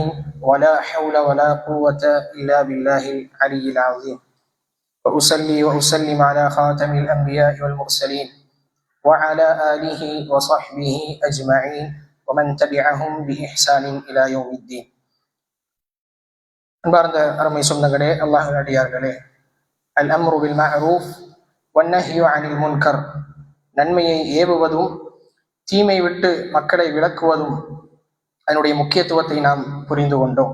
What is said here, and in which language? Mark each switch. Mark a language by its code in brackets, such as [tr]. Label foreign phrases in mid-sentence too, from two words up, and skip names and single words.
[ar] ولا حول ولا قوة إلا بالله العلي العظيم وأصلي وأسلم على خاتم الأنبياء والمرسلين وعلى آله وصحبه أجمعين ومن تبعهم بإحسان إلى يوم الدين. [ta] அன்பார்ந்த அருமை சொந்தங்களே, அல்லாஹ்வின் அடியார்களே, [ar] الأمر بالمعروف والنهي عن المنكر, [ta] நன்மையை ஏவுவதும் தீமை விட்டு மக்களை விலக்குவதும் அதனுடைய முக்கியத்துவத்தை நாம் புரிந்து கொண்டோம்.